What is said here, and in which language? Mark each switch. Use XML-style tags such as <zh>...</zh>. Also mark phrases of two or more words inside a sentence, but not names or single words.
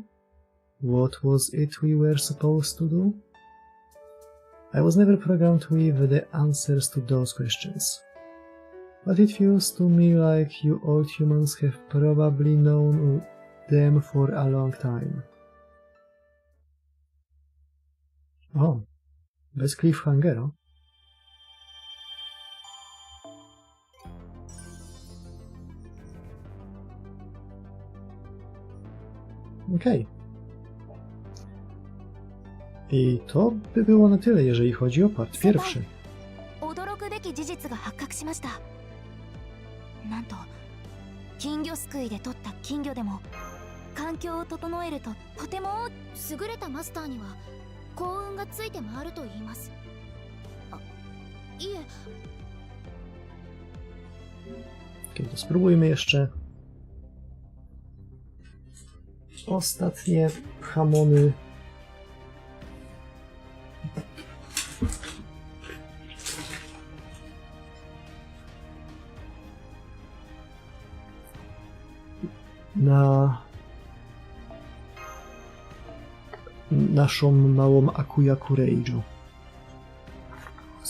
<en>What was it we were supposed to do? I was never programmed with the answers to those questions. But it feels to me like you old humans have probably known them for a long time.</en> <pl>O, bez cliffhangera. Okej. I to by było na tyle, jeżeli chodzi o part pierwszy.</pl> <ja>驚くべき事実が発覚しました。なんと金魚すくいで取った金魚でも環境を整えるととても優れたマスターには幸運がついて回ると言います。いえ。</ja> <pl>Okay, to spróbujmy jeszcze ostatnie hamony. Na naszą małą Akuyaku Rage'u.</pl>